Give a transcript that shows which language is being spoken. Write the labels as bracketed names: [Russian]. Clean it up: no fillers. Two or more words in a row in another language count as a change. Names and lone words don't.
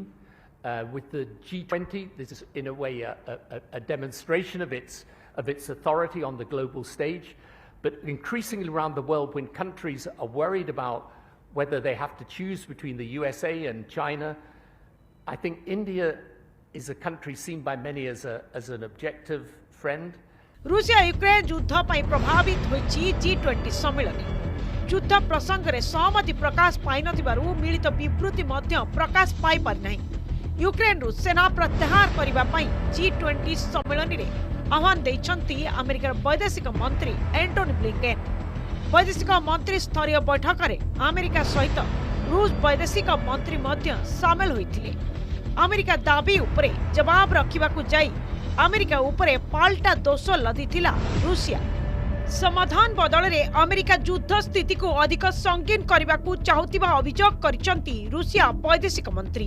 [English] With the G20, this is in a way a demonstration of its authority on the global stage. But increasingly around the world, when countries are worried about whether they have to choose between the USA and China, I think India is a country seen by many as an objective friend. [Odia] ରୁଷିଆ ୟୁକ୍ରେନ ଯୁଦ୍ଧ ପାଇଁ ପ୍ରଭାବିତ ହୋଇଛି G20 ସମ୍ମିଳନୀ। ଯୁଦ୍ଧ ପ୍ରସଙ୍ଗରେ ସହମତି ପ୍ରକାଶ ପାଇ ନଥିବାରୁ ମିଳିତ ବିବୃତ୍ତି ମଧ୍ୟ ପ୍ରକାଶ ପାଇ ପାରି ନାହିଁ। ୟୁକ୍ରେନରୁ ସେନା ପ୍ରତ୍ୟାହାର କରିବା ପାଇଁ G20 ସମ୍ମିଳନୀରେ ଆହ୍ୱାନ ଦେଇଛନ୍ତି ଆମେରିକାର ବୈଦେଶିକ ମନ୍ତ୍ରୀ ଆଣ୍ଟୋନି ବ୍ଲିଙ୍କେନ। ବୈଦେଶିକ ମନ୍ତ୍ରୀ ସ୍ତରୀୟ ବୈଠକରେ ଆମେରିକା ସହିତ ରୁଷ ବୈଦେଶିକ ମନ୍ତ୍ରୀ ମଧ୍ୟ ସାମିଲ ହୋଇଥିଲେ। ଆମେରିକା ଦାବି ଉପରେ ଜବାବ ରଖିବାକୁ ଯାଇ ଆମେରିକା ଉପରେ ପାଲଟା ଦୋଷ ଲଦିଥିଲା ରୁଷିଆ। ସମାଧାନ ବଦଳରେ ଆମେରିକା ଯୁଦ୍ଧ ସ୍ଥିତିକୁ ଅଧିକ ସଙ୍ଗୀନ କରିବାକୁ ଚାହୁଁଥିବା ଅଭିଯୋଗ କରିଛନ୍ତି ରୁଷିଆ ବୈଦେଶିକ ମନ୍ତ୍ରୀ।